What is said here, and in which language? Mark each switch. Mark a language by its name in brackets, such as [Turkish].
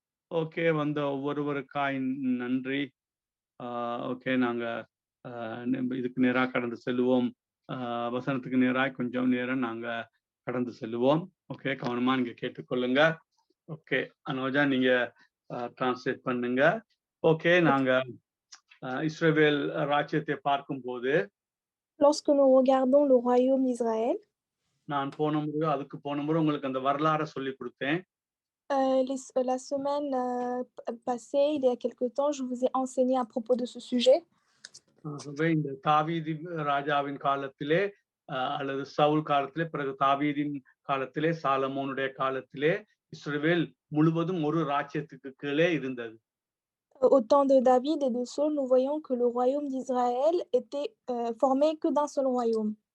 [Tamil] Okay, வந்த ஒவ்வொருவருக்காய் நன்றி. Okay, நாங்க இதுக்கு நேராக கடந்து செல்லுவோம். வசனத்துக்கு நேராக கொஞ்சம் நேரம் நாங்க கடந்து செல்லுவோம். ஓகே, கவனமா நீங்க கேட்டுக்கொள்ளுங்க. ஓகே, அனோஜா நீங்க டிரான்ஸ்லேட் பண்ணுங்க. ஓகே, நாங்க இஸ்ரவேல் ராஜ்யத்தை பார்க்கும் போது, [French] lorsque nous regardons le royaume d'Israël, [Tamil] நான் அதுக்கு போன முறை உங்களுக்கு அந்த வரலாறை சொல்லி கொடுத்தேன். [French] la semaine passée, il y a quelque temps, je vous ai enseigné à propos de ce sujet. [Tamil] இந்த தாவீது ராஜாவின் காலத்திலே அல்லது சவுல் காலத்திலே, பிறகு தாவீதின் காலத்திலே, சாலமோனுடைய காலத்திலே இஸ்ரவேல் முழுவதும் ஒரு ராஜ்யத்துக்கு கீழே இருந்தது. [French] Au temps de David et de Saul, nous voyons que le royaume d'Israël était formé que d'un seul royaume.